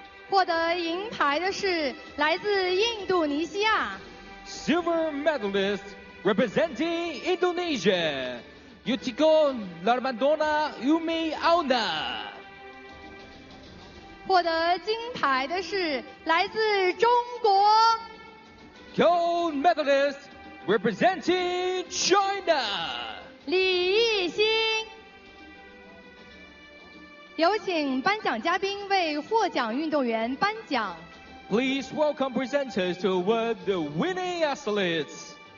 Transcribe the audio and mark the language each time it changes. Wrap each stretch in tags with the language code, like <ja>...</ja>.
<zh>获得银牌的是来自印度尼西亚</zh> <en>Silver medalist representing Indonesia, Yutiko Larmadona Umi Auna.</en> <zh>获得金牌的是来自中国</zh> <en>Gold medalist representing China.</en> <zh>李艺兴。有请颁奖嘉宾为获奖运动员颁奖。</zh> <en>Please welcome presenters to award the winning athletes.</en>